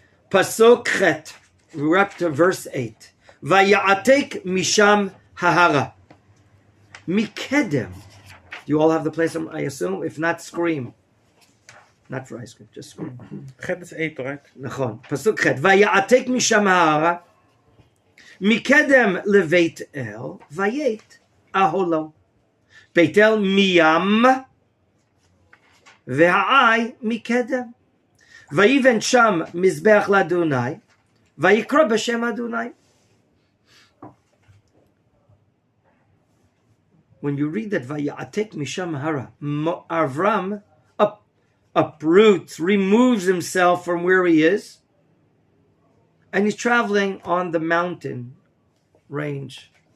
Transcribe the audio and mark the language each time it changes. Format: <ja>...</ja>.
<en>Pasuk Chet. We're up to verse 8.</en> <he>Vaya'atek misham hahara. Mikedem.</he> <en>You all have the place, I assume? If not, scream. Not for ice cream, just scream. Chet is 8, right?</en> <he>נכון. פסוק ח' ויעתק משם ההרה מקדם לבית אל ויית אהלו. בית אל מים והעי מקדם. ויבן שם מזבח לאדוני ויקרא בשם אדוני.</he> <en>When you read that</en> <he>ויעתק משם ההרה,</he> <en>Avram uproots, removes himself from where he is, and he's traveling on the mountain range.</en>